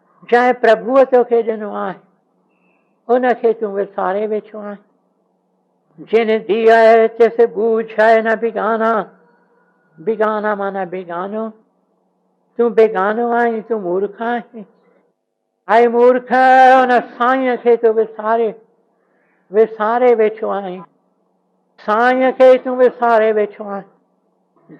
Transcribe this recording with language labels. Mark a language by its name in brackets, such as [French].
[Sindhi] जंहिं प्रभुअ तोखे ॾिनो आहे उनखे तूं विसारे वेठो आहे। [Punjabi] जिन दिया तिस बूझाए न बिगाना, [Sindhi] बिगाना माना बेगानो, तूं बेगानो आहीं, तूं मूर्ख आहीं। हाय मूर्ख, उन साईं खे तूं विसारे वेठो आहीं, साईं खे तूं विसारे वेठो आहीं।